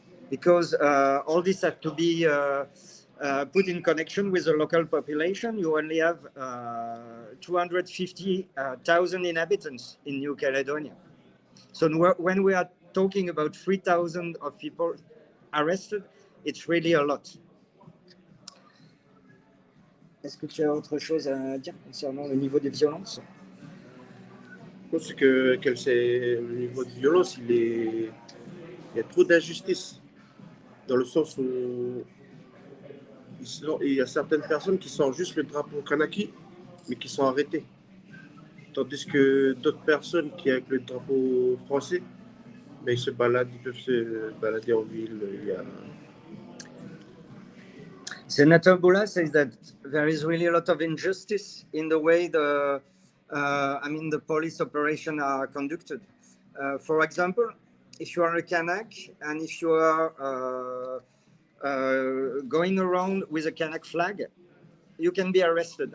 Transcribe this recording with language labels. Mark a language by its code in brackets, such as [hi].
[en] Because all this has to be put in connection with the local population. You only have 250,000 inhabitants in New Caledonia. So when we are talking about 3,000 of people arrested, it's really a lot. [fr] Est-ce que tu as autre chose à dire concernant le niveau des violences? Je pense que le niveau de violence, il y a trop d'injustice, dans le sens où il y a certaines personnes qui sortent juste le drapeau Kanaky, mais qui sont arrêtées. Tandis que d'autres personnes qui, avec le drapeau français, ben, ils peuvent se balader en ville. [en] Senator Boula says that there is really a lot of injustice in the way the police operations are conducted. For example, if you are a Kanaky and if you are going around with a Kanaky flag, you can be arrested.